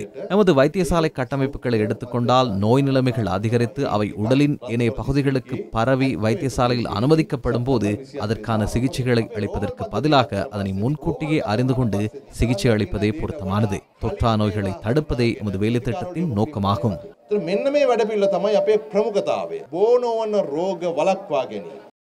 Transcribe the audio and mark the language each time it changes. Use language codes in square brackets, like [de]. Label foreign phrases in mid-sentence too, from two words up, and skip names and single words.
[ta] நமது வைத்தியசாலை கட்டமைப்புகளை எடுத்துக்கொண்டால் நோய் நிலைமைகள் அதிகரித்து அவை உடலின் இணைய பகுதிகளுக்கு பரவி வைத்தியசாலையில் அனுமதிக்கப்படும் போது அதற்கான சிகிச்சைகளை அளிப்பதற்கு பதிலாக அதனை முன்கூட்டியே அறிந்து கொண்டு சிகிச்சை அளிப்பதே பொருத்தமானது. தொற்றா நோய்களை தடுப்பதே எமது வேலை திட்டத்தின் நோக்கமாகும். [si] මෙන්න මේ වැඩ පිළිවෙල තමයි අපේ ප්‍රමුඛතාවය. බෝනෝවන රෝග වළක්වා ගැනීම.